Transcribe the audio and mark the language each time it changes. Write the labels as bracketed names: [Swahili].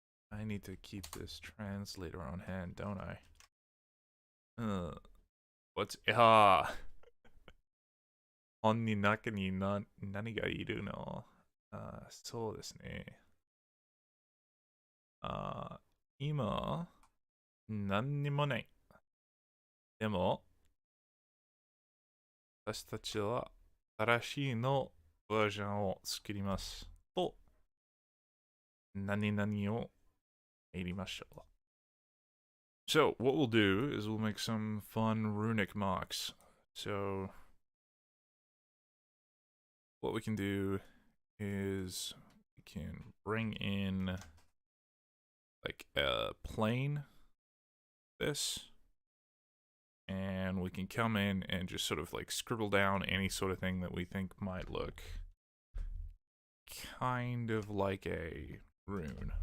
[English] I need to keep this translator on hand, don't I? What's [Japanese] 本に中に何がいるの？そうですね。今、何にもない。でも、私たちは新しいのバージョンを作ります。と、何々を入れましょう。 [English] So, what we'll do is we'll make some fun runic mocks. So, what we can do is we can bring in like a plane, this, and we can come in and just sort of like scribble down any sort of thing that we think might look kind of like a rune.